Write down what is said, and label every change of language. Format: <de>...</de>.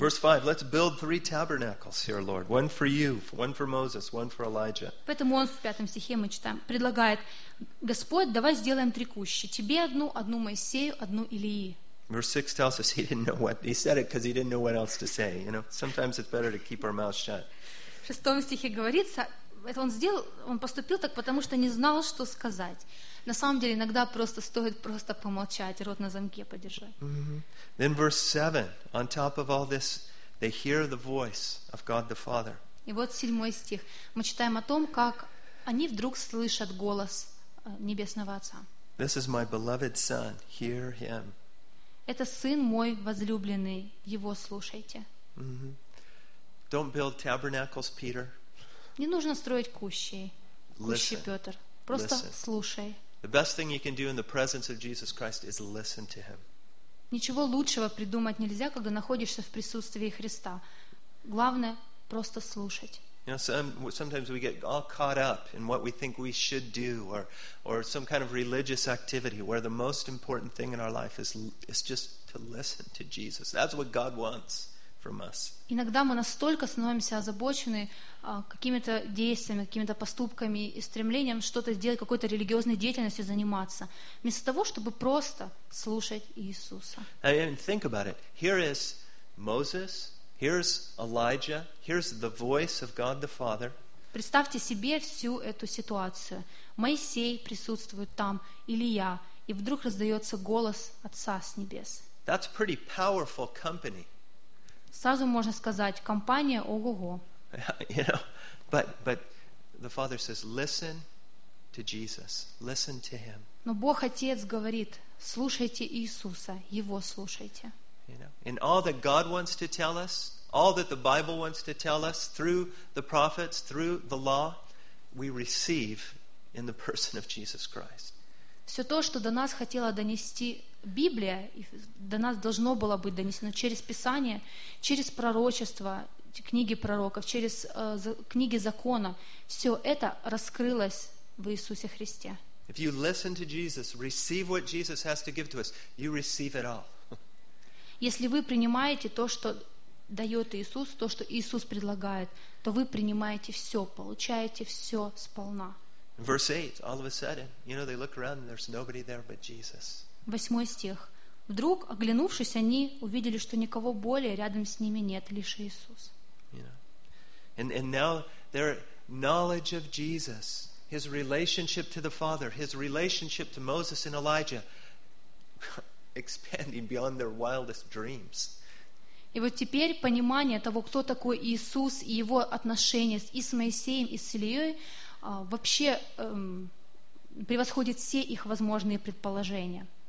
<en>Verse 5, let's build three tabernacles here, Lord. One for you, one for Moses, one for Elijah.</en> <ru>Поэтому он в пятом стихе, мы читаем, предлагает, Господь, давай сделаем три кущи. Тебе одну, одну Моисею, одну Илии.</ru> <en>Verse 6 tells us he didn't know what, he said it because he didn't know what else to say. You know, sometimes it's better to keep our mouth shut.</en> <ru>В шестом стихе говорится, это он сделал, он поступил так, потому что не знал, что сказать. На самом деле, иногда просто стоит просто помолчать, рот на замке подержать. Mm-hmm.</ru> <en>Then verse 7, on top of all this, they hear the voice of God the Father.</en> <ru>И вот седьмой стих. Мы читаем о том, как они вдруг слышат голос Небесного Отца.</ru> <en>This is my beloved Son, hear him.</en> <ru>Это Сын мой возлюбленный, Его слушайте.</ru> <en>Mm-hmm. Don't build tabernacles, Peter.</en> <ru>Не нужно строить кущи, кущи, Петр. Просто слушай.</ru> <en>The best thing you can do in the presence of Jesus Christ is listen to Him.</en> <ru>Ничего лучшего придумать нельзя, когда находишься в присутствии Христа. Главное просто слушать.</ru> <en>You know, sometimes we get all caught up in what we think we should do, or some kind of religious activity, where the most important thing in our life is just to listen to Jesus. That's what God wants.</en> <ru>Иногда мы настолько становимся озабочены какими-то действиями, какими-то поступками и стремлением что-то сделать, какой-то религиозной деятельностью заниматься, вместо того, чтобы просто слушать Иисуса.</ru> <en>And think about it. Here is Moses, here's Elijah, here's the voice of God the Father.</en> <ru>Представьте себе всю эту ситуацию. Моисей присутствует там, Илия, и вдруг раздается голос Отца с небес.</ru> <en>That's pretty powerful company.</en> <ru>Сразу можно сказать, компания ого-го.</ru> <en>You know, but the Father says, listen to Jesus, listen to Him.</en> <ru>Но Бог Отец говорит, слушайте Иисуса, Его слушайте.</ru> <en>You know, and all that God wants to tell us, all that the Bible wants to tell us through the prophets, through the law, we receive in the person of Jesus Christ.</en> <ru>Все то, что до нас хотела донести Библия, до нас должно было быть донесено через Писание, через пророчество, книги пророков, через книги закона, все это раскрылось в Иисусе Христе.</ru> <en>If you listen to Jesus, receive what Jesus has to give to us, you receive it all.</en> <ru>Если вы принимаете то, что дает Иисус, то, что Иисус предлагает, то вы принимаете все, получаете все сполна.</ru> <en>Verse 8, all of a sudden, you know, they look around and there's nobody there but Jesus.</en> <ru>Восьмой стих. Вдруг, оглянувшись, они увидели, что никого более рядом с ними нет, лишь Иисус.</ru> <en>You know. And now their knowledge of Jesus, his relationship to the Father, his relationship to Moses and Elijah, expanding beyond their wildest dreams.</en> <ru>И вот теперь понимание того, кто такой Иисус и его отношения и с Моисеем, и с Ильей, вообще превосходит все их возможные предположения.</ru>